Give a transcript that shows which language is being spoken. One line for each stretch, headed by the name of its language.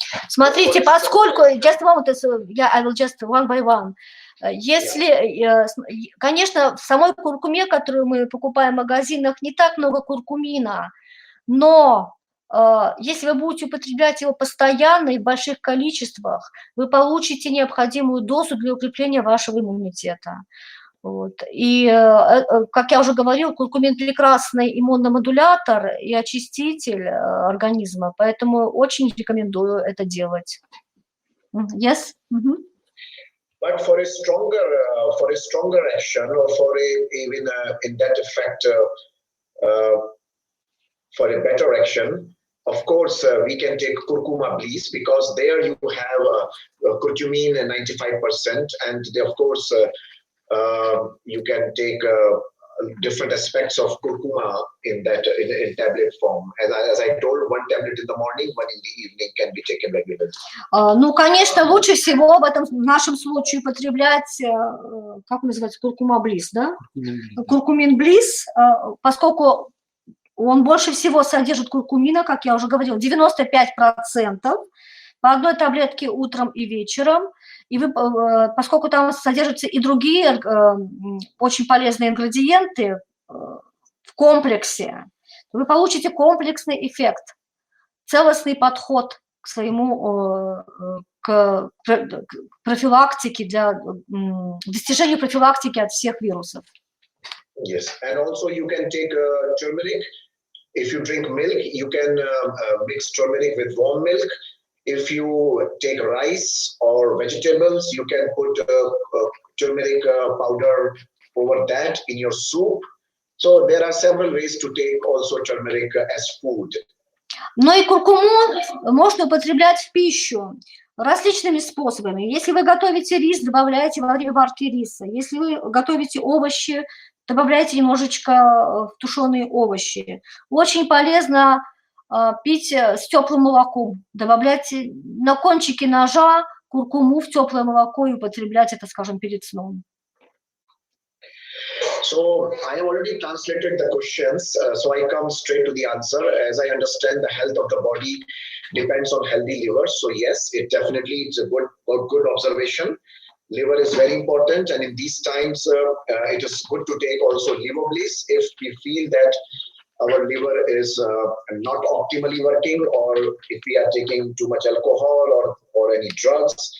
Russian: Смотрите, поскольку,
English: just a moment, I will just one by one.
Russian: Если, конечно, в самой куркуме, которую мы покупаем в магазинах, не так много куркумина, но если вы будете употреблять его постоянно и в больших количествах, вы получите необходимую дозу для укрепления вашего иммунитета. Вот. И, как я уже говорила, куркумин прекрасный иммуномодулятор и очиститель организма, поэтому очень рекомендую это делать.
English: Yes? But for a stronger action, or for even in that effect, for a better action, of course, we can take curcuma bliss, because there you have curcumin 95%, and they, of course, you can take different aspects of curcuma in tablet form. As I told, one tablet in the morning, one in the evening can be taken regularly.
Russian: Ну, конечно, лучше всего в нашем случае употреблять, как называется, куркума блисс, да? Куркумин блисс, поскольку он больше всего содержит куркумина, как я уже говорила, 95%, по одной таблетке утром и вечером. И вы, поскольку там содержатся и другие очень полезные ингредиенты в комплексе, вы получите комплексный эффект, целостный подход к своему к профилактике, для достижения профилактики от всех вирусов.
English: Yes, and also you can take turmeric. If you drink milk, you can mix turmeric with warm milk. If you take rice or vegetables, you can put turmeric powder over that in your soup. So there are several ways to take also turmeric as food.
Russian: Но и куркуму можно употреблять в пищу различными способами. Если вы готовите рис, добавляйте во время варки риса. Если вы готовите овощи, добавляйте немножечко тушеные овощи. Очень полезно пить с теплым молоком. Добавляйте на кончике ножа куркуму в теплое молоко и употреблять это, скажем, перед сном.
English: So I have already translated the questions, so I come straight to the answer. As I understand, the health of the body depends on healthy liver. So yes, it definitely is a good observation. Liver is very important, and in these times, it is good to take also liver bliss if we feel that our liver is not optimally working, or if we are taking too much alcohol or any drugs.